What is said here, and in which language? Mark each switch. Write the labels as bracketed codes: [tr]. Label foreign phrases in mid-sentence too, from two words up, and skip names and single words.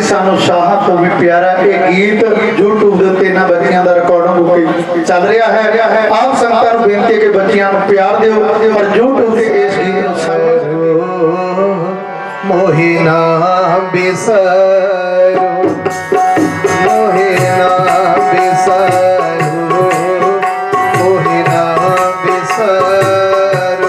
[pa] ਸਾਨੂੰ ਸ਼ਾਹ ਤੋ ਭੀ ਪਿਆਰਾ ਯੇ ਗੀਤ ਯੂਟਿਊਬ ਕੇ ਉੱਤੇ ਇਨ੍ਹਾਂ ਬੱਚੀਆਂ ਦਾ ਰਿਕਾਰਡਿੰਗ ਚਲ ਰਹਾ ਹੈ। ਆਪ ਸੰਗਤਾਂ ਨੂੰ ਬੇਨਤੀ ਹੈ ਕਿ ਬੱਚੀਆਂ ਨੂੰ ਪਿਆਰ ਦਿਓ ਔਰ ਯੂਟਿਊਬ ਤੇ ਇਸ ਗੀਤ ਨੂੰ ਮੋਹਿ ਨਾ ਬਿਸਰੋ ਮੋਹਿ ਨਾ ਬਿਸਰੋ ਮੋਹਿ ਨਾ ਬਿਸਰੋ मोहि ना बिसरो मोहि ना बिसरो